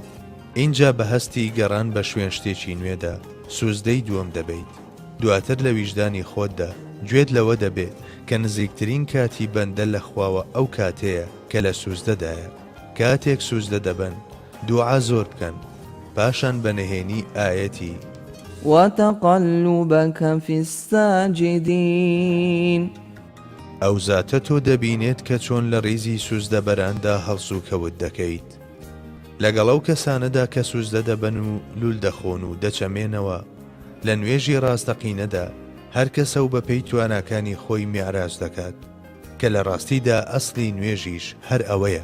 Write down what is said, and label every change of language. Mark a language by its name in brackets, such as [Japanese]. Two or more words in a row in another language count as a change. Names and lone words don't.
[Central Kurdish] اینجا بە هەستی گەڕان بە شوێن شتێکی نوێدا سوزدەی دووەم دەبیت. دواتر لە ویژدانی خۆتدا گوێت لەوە دەبێت کە نزیکترین کاتی بەندە لە خواوە ئەو کاتەیە کە لە سوزدەدایە. کاتێک سوزدە دەبن دوعا زۆر بکەن، پاشان بەنهێنی ئایەتی [Arabic] وتقلبك في الساجدين [Central Kurdish] ئەو زاتە تۆ دەبینێت کە چۆن لە ڕیزی سوزدە بەراندا هەڵسو کەوت دەکەیت، لەگەڵ ئەو کەسانەدا کە سوزدە دەبن و لول دەخۆن و دەچەمێنەوە. لە نوێژی ڕاستەقینەدا هەر کەسە و بەپێی تواناکانی خۆی میعراج دەکات، کە لە ڕاستیدا ئەسڵی نوێژیش هەر ئەوەیە.